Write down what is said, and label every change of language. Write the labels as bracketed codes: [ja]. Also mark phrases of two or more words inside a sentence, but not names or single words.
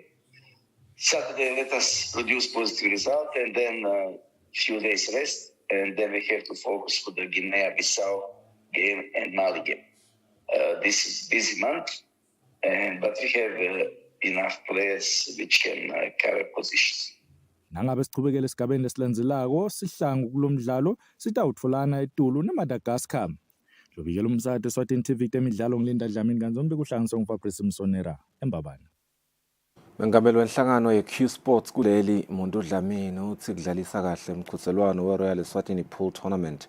[en] Saturday let us produce positive result, and then a few days rest, and then we have to focus for the Guinea-Bissau game and Mali game. This is busy month, but we have enough players which can cover positions. [ss] Nangabe sichubekela esigabeni lesilandzelako sihlangu kulomdlalo sitawutfolana eTulu neMadagascar. Lobikela umsakazo eSwatini TV temidlalo ngilinda Dlamini kanzombe kuhlanganiswa nguFabrice Msonera eMbabane. Mengameli wenhlangano ye-Q Sports kuleli Muntu Dlamini uthi kudlalisa kahle umqhudelwano weRoyal Eswatini Pool Tournament.